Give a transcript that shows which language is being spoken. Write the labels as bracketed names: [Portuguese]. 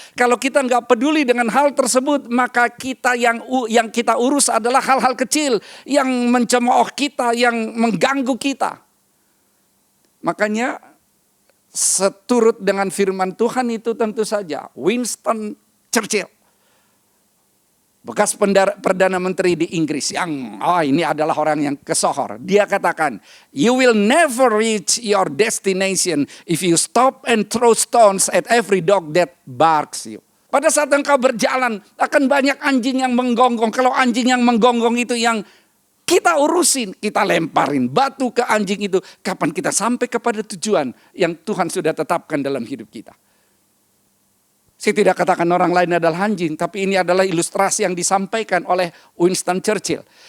[Indonesian] Kalau kita nggak peduli dengan hal tersebut, maka kita yang kita urus adalah hal-hal kecil yang mencemooh kita, yang mengganggu kita. Makanya seturut dengan firman Tuhan itu tentu saja Winston Churchill, bekas Perdana Menteri di Inggris yang ini adalah orang yang kesohor. Dia katakan, [English] you will never reach your destination if you stop and throw stones at every dog that barks you. [Indonesian] Pada saat engkau berjalan akan banyak anjing yang menggonggong. Kalau anjing yang menggonggong itu yang kita urusin, kita lemparin batu ke anjing itu. Kapan kita sampai kepada tujuan yang Tuhan sudah tetapkan dalam hidup kita? Saya tidak katakan orang lain adalah anjing, tapi ini adalah ilustrasi yang disampaikan oleh Winston Churchill.